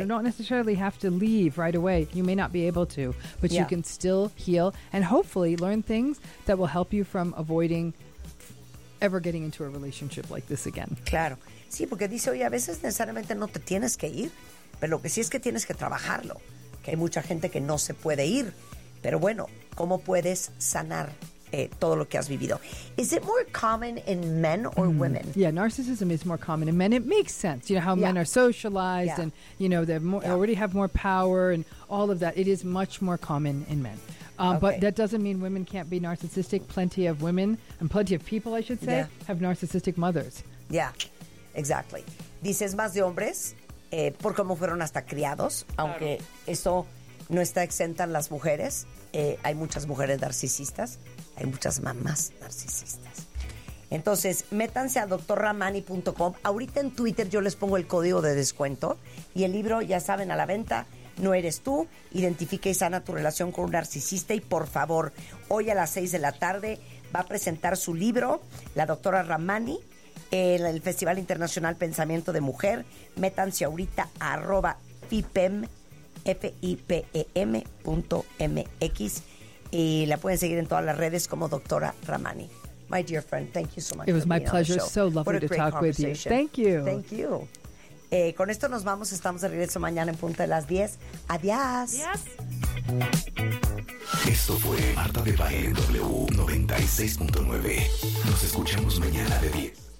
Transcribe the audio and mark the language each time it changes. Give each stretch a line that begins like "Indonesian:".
English: you don't necessarily have to leave right away. You may not be able to, but yeah. you can still heal and hopefully learn things that will help you from avoiding ever getting into a relationship like this again.
Spanish: Claro. Sí, porque dice, oye, a veces necesariamente no te tienes que ir, pero lo que sí es que tienes que trabajarlo, que hay mucha gente que no se puede ir. Pero bueno, ¿cómo puedes sanar todo lo que has vivido?
English: Is it more common in men or mm. women? Yeah, narcissism is more common in men. It makes sense, you know, how yeah. men are socialized yeah. and, you know, they're more, yeah. already have more power and all of that. It is much more common in men. Okay. But that doesn't mean women can't be narcissistic. Plenty of women, and plenty of people, I should say, yeah. have narcissistic mothers. Yeah, exactly.
Spanish: Dices más de hombres, por cómo fueron hasta criados, aunque eso no está exenta en las mujeres. Hay muchas mujeres narcisistas, hay muchas mamás narcisistas. Entonces, métanse a drramani.com. Ahorita en Twitter yo les pongo el código de descuento y el libro, ya saben, a la venta. No eres tú, identifique y sana tu relación con un narcisista y por favor, hoy a las 6:00 p.m. va a presentar su libro, la doctora Ramani, en el Festival Internacional Pensamiento de Mujer. Métanse ahorita a @fipem, FIPEM.MX y la pueden seguir en todas las redes como doctora Ramani.
English: My dear friend, thank you so much. It was my pleasure, so lovely to talk with you. Thank you. Thank you.
Spanish: Con esto nos vamos, estamos de regreso mañana en punto de las 10. Adiós.
English: Yes.
Spanish: Esto fue Marta de Baile en W96.9. Nos escuchamos mañana de 10.